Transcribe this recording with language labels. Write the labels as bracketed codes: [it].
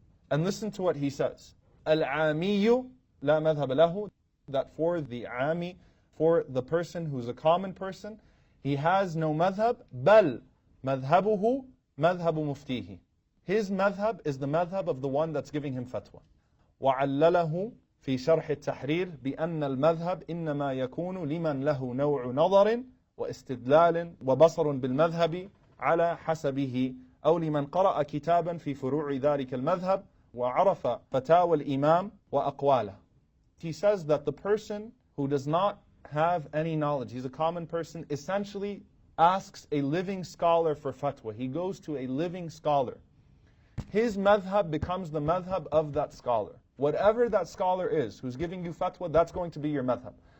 [en] And listen to what he says. [ar] Al-Amiyu la madhab lahu, [en] that for the Ami, for the person who's a common person, he has no madhab, [ar] bal madhabuhu madhabu muftihi. [en] His madhab is the madhab of the one that's giving him fatwa. [ar] وَعَلَّلَهُ في شرح التحرير بأن المذهب إنما يكون لمن له نوع نظر واستدلال وبصر بالمذهب على حسبه أو لمن قرأ كتابا في فروع ذلك المذهب وعرف فتاوى الإمام وأقواله. [en] He says that the person who does not have any knowledge, he's a common person, essentially asks a living scholar for fatwa. He goes to a living scholar. His madhab becomes the madhab of that scholar. Whatever that scholar is who's giving you fatwa, that's going to be your madhab.